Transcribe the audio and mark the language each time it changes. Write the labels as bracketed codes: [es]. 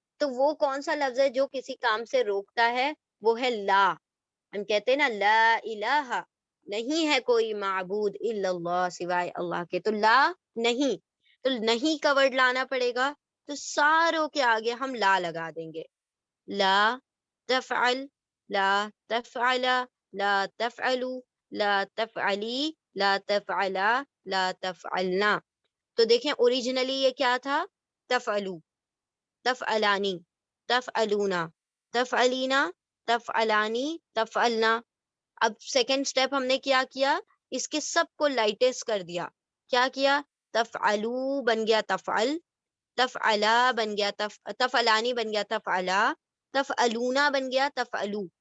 [ur] تو وہ کون سا لفظ ہے جو کسی کام سے روکتا ہے؟ وہ ہے لا. ہم کہتے ہیں نا [ar] لا الہ، [ur] نہیں ہے کوئی معبود [ar] الا اللہ، [ur] سوائے اللہ کے. تو لا نہیں، تو نہیں کا ورڈ لانا پڑے گا. تو ساروں کے آگے ہم لا لگا دیں گے. [ar] لا تفعل، لا تفعلا، لا تفعلو، لا تفعلی، لا تفعلا، لا تفعلنا. [ur] تو دیکھیں اوریجنلی یہ کیا تھا؟ [ar] تفعلو، تفعلانی، تفعلونا، تفعلینا، تفعلانی، تفعلنا. [ur] اب سیکنڈ سٹیپ ہم نے کیا کیا؟ اس کے سب کو لائٹس کر دیا. کیا کیا؟ تفعلو بن گیا تفعل، تفعلا بن گیا تفعلانی بن گیا تفعلا، تفعلونا بن گیا تفعلو.